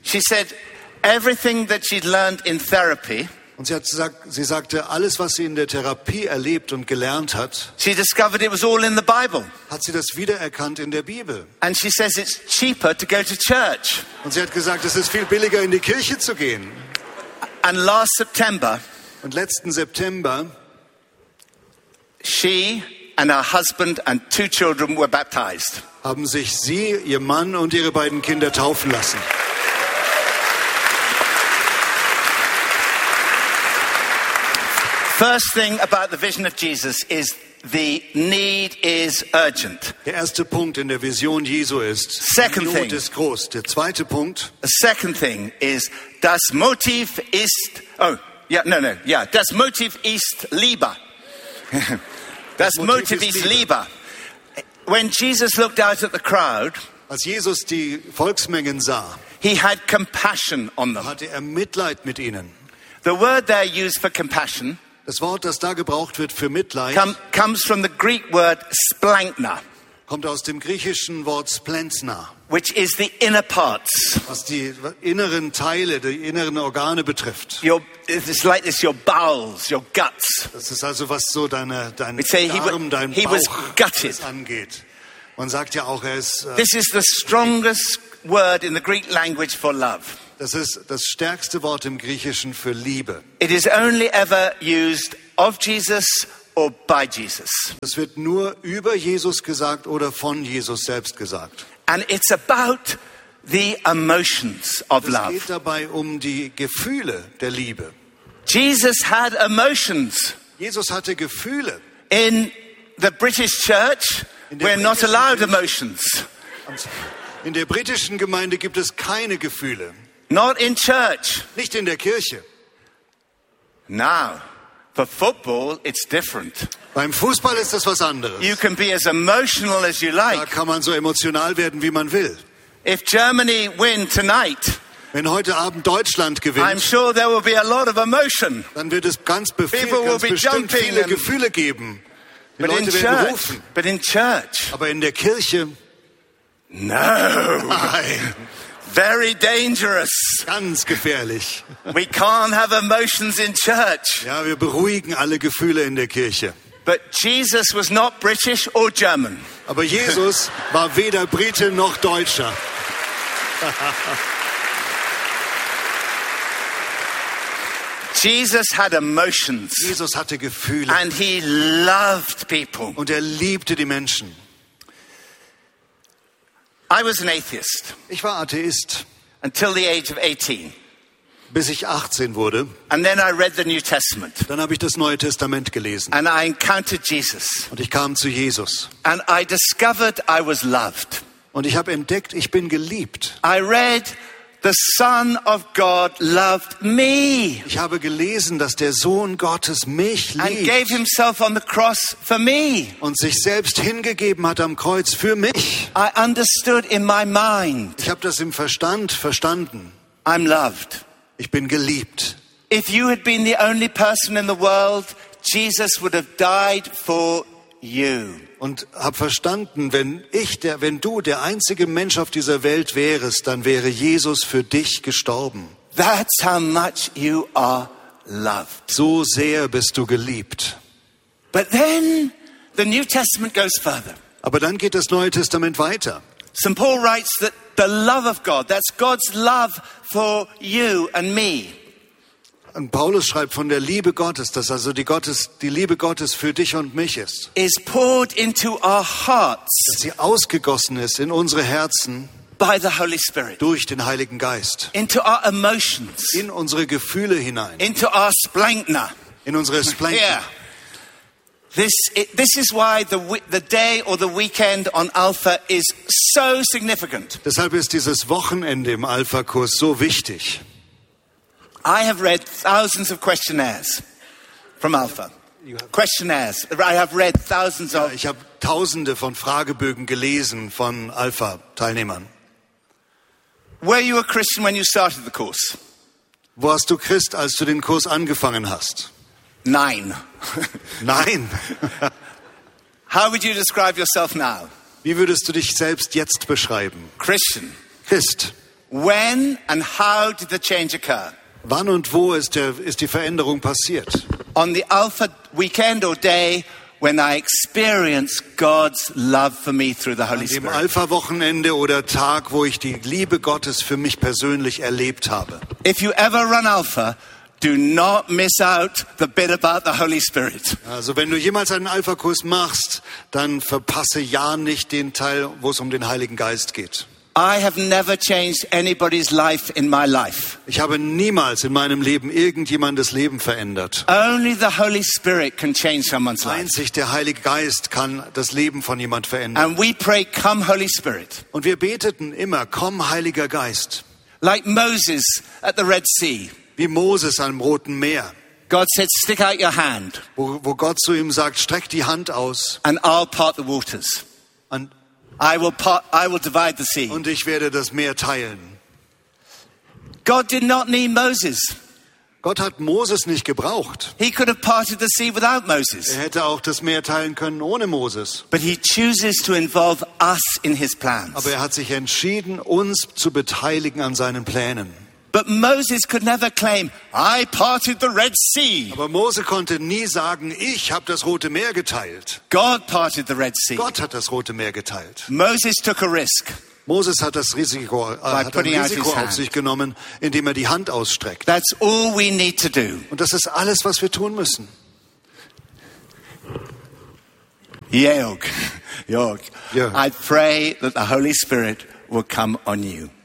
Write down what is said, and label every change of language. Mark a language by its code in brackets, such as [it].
[en] She said everything that she'd learned in therapy. [de] Und sie sagte, alles, was sie in der Therapie erlebt und gelernt hat, [en] she discovered it was all in the Bible. [de] Hat sie das wiedererkannt in der Bibel. [en] And she says it's cheaper to go to church. [de] Und sie hat gesagt, es ist viel billiger, in die Kirche zu gehen. [en] And last September, [de] und letzten September, [en] she and her husband and two children were baptized. [de] Haben sich sie, ihr Mann und ihre beiden Kinder taufen lassen. [en] First thing about the vision of Jesus is the need is urgent. [de] Der erste Punkt in der Vision Jesu ist, [en] second [de] die Not ist groß. Der zweite Punkt. [en] The second thing is [de] das Motiv ist. Das Motiv ist Liebe. Das Motiv ist Liebe. [en] When Jesus looked out at the crowd, [de] als Jesus die Volksmengen sah, [en] he had compassion on them. [de] Hatte er Mitleid mit ihnen. [en] The word there used for compassion. [de] Das Wort, das da gebraucht wird für Mitleid, [en] comes from the Greek word splankna, [de] kommt aus dem griechischen Wort splentna, [en] which is the inner parts, [de] was die inneren Teile, die inneren Organe betrifft. [en] It's like this, your bowels, your guts. [de] Das ist also was so dein Darm, dein Bauch, [en] was gutted. [de] Angeht. Man sagt ja auch, er ist. [en] This is the strongest word in the Greek language for love. [de] Das ist das stärkste Wort im Griechischen für Liebe. [en] It is only ever used of Jesus or by Jesus. [de] Es wird nur über Jesus gesagt oder von Jesus selbst gesagt. [en] And it's about the emotions of love. [de] Es geht dabei um die Gefühle der Liebe. [en] Jesus had emotions. [de] Jesus hatte Gefühle. [en] In the British church, we're not allowed emotions. [de] In der britischen Gemeinde gibt es keine Gefühle. [en] Not in church. [de] Nicht in der Kirche. [en] Now, for football, it's different. [de] Beim Fußball ist das was anderes. [en] You can be as emotional as you like. [de] Da kann man so emotional werden, wie man will. [en] If Germany win tonight, [de] wenn heute Abend Deutschland gewinnt, [en] I'm sure there will be a lot of emotion. [de] Dann wird es ganz bestimmt viele Gefühle geben. Die [en] but [de] Leute [en] in [de] werden [en] church, [de] rufen. [en] But in church, [de] aber in der Kirche, [en] no. [de] Nein. [en] Very dangerous. [de] Ganz gefährlich. [en] We can't have emotions in church. [de] Ja, wir beruhigen alle Gefühle in der Kirche. [en] But Jesus was not British or German. [de] Aber Jesus war weder Brite noch Deutscher. [en] Jesus had emotions. [de] Jesus hatte Gefühle. [en] And he loved people. [de] Und er liebte die Menschen. [en] I was an atheist. [de] Ich war Atheist. [en] Until the age of 18. [de] Bis ich 18 wurde. [en] And then I read the New Testament. [de] Dann habe ich das Neue Testament gelesen. [en] And I encountered Jesus. [de] Und ich kam zu Jesus. [en] And I discovered I was loved. [de] Und ich habe entdeckt, ich bin geliebt. [en] I read the Son of God loved me. [de] Ich habe gelesen, dass der Sohn Gottes mich liebt. [en] And gave himself on the cross for me. [de] Und sich selbst hingegeben hat am Kreuz für mich. [en] I understood in my mind. [de] Ich habe das im Verstand verstanden. [en] I'm loved. [de] Ich bin geliebt. [en] If you had been the only person in the world, Jesus would have died for you. [de] Und habe verstanden, wenn du der einzige Mensch auf dieser Welt wärest, dann wäre Jesus für dich gestorben. [en] That's how much you are loved. [de] So sehr bist du geliebt. [en] But then the New Testament goes further. [de] Aber dann geht das Neue Testament weiter. [en] St. Paul writes that the love of God, that's God's love for you and me. [de] Und Paulus schreibt von der Liebe Gottes, dass also die Liebe Gottes für dich und mich ist. [en] Is poured into our hearts. [de] Dass sie ausgegossen ist in unsere Herzen. [en] By the Holy Spirit. [de] Durch den Heiligen Geist. [en] Into our emotions. [de] In unsere Gefühle hinein. [en] Into our splenkna. [de] In unsere Splenkna. [en] Yeah. This is why the day or the weekend on Alpha is so significant. [de] Deshalb ist dieses Wochenende im Alpha-Kurs so wichtig. [en] I have read thousands of questionnaires from Alpha. Questionnaires. I have read thousands of. [de] Ich habe Tausende von Fragebögen gelesen von Alpha-Teilnehmern. [en] Were you a Christian when you started the course? [de] Warst du Christ, als du den Kurs angefangen hast? Nein. Nein. [en] How would you describe yourself now? [de] Wie würdest du dich selbst jetzt beschreiben? [en] Christian. [de] Christ. [en] When and how did the change occur? [de] Wann und wo ist die Veränderung passiert? [en] On the Alpha weekend or day when I experience God's love for me through the Holy Spirit. [de] An dem Alpha Wochenende oder Tag, wo ich die Liebe Gottes für mich persönlich erlebt habe. [en] If you ever run Alpha, do not miss out the bit about the Holy Spirit. [de] Also, wenn du jemals einen Alpha Kurs machst, dann verpasse ja nicht den Teil, wo es um den Heiligen Geist geht. [en] I have never changed anybody's life in my life. [de] Ich habe niemals in meinem Leben irgendjemandes Leben verändert. [en] Only the Holy Spirit can change someone's life. [de] Einzig der Heilige Geist kann das Leben von jemand verändern. [en] And we pray, come Holy Spirit. [de] Und wir beteten immer, komm Heiliger Geist. [en] Like Moses at the Red Sea. [de] Wie Moses am Roten Meer. [en] God said, stick out your hand. [de] Wo Gott zu ihm sagt, streck die Hand aus. [en] And I'll part the waters. I will divide the sea. [de] Und ich werde das Meer teilen. [en] God did not need Moses. [de] Gott hat Moses nicht gebraucht. [en] He could have parted the sea without Moses. [de] Er hätte auch das Meer teilen können ohne Moses. [en] But he chooses to involve us in his plans. [de] Aber er hat sich entschieden, uns zu beteiligen an seinen Plänen. [en] But Moses could never claim, I parted the Red Sea. [de] Aber Mose konnte nie sagen, ich habe das Rote Meer geteilt. [en] God parted the Red Sea. [de] Gott hat das Rote Meer geteilt. [en] Moses took a risk. [de] Moses hat das Risiko, auf sich genommen, indem er die Hand ausstreckt. [en] That's all we need to do. [de] Und das ist alles, was wir tun müssen. [en] Jörg, I pray that the Holy Spirit will come on you.